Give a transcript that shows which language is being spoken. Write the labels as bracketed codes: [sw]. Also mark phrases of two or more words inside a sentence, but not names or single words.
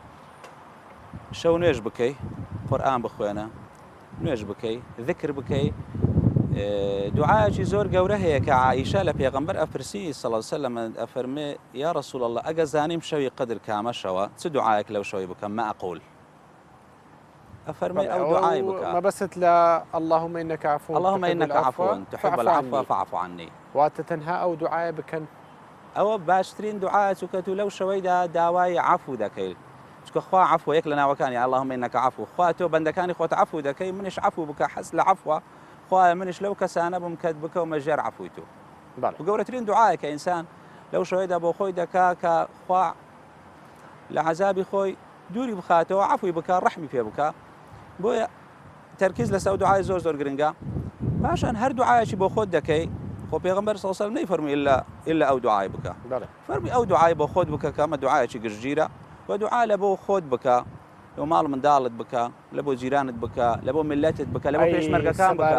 [ckb] شەو نوێژ بکەی، قورئان بخوێنە، نوێژ بکەی، ذکر بکەی. دوعایەکی زۆر گەورە هەیە کە عائیشە لە پێغەمبەر ئەپرسی [ar] صلی الله علیه و سلم، [ckb] ئەفەرمێ [ar] یا رسول الله [ckb] ئەگە زانیم شەوی قەدر کامە شەوە چ دوعایەک لەو شەوەی بکەم؟ [ar] ما ئەقول، [ckb] ئەفەرمێ ئەو دوعای بکە مەبەست لە [ar] اللهم إنك عفو تحب العفو فاعف عني. [ckb] واتە تەنها ئەو دوعایە بکەن. ئەوە باشترین دوعایە چونکە تو لەو شەوەیدا داوای عفو دەکەیت، چونکە خوا عفو یەک لە ناوەکانی [ar] اللهم إنك عفو، [ckb] خوا تۆ بەندەکانی خۆت عفو دەکەی، منیش عفو بکە، حەز لە عفوە، خوایە منیش لەو کەسانە بم کەت بکە و مەژێر عفوی تۆ. و گەورەترین دوعایە کە ئینسان لەو شەوەیەدا بۆ خۆی دەکا کە خوا لە عەزابی خۆی دووری بخاتەوە عەفوی بکە ڕەحمی پێ بکە بۆیە تەرکیز لەسەر ئەو دوعای زۆر زۆر گرنگە پاشان هەر دوعایەکی بۆ خۆت دەکەی خۆ پێغەمبەر [ar] صلی الله علیه و سلم [ckb] نەیفەرمووی ئیلا ئەو دوعای بکە فەرمی ئەو دوعای بۆ خۆت بکە کە ئەمە دوعایەکی گشتگیرە و دوعا لە بۆ خۆت بکە لەو ماڵ منداڵت بکە لە بۆ جیرانت بکە لە بۆ میلەتت بکە لە بۆ پێشمەرگەکان بکە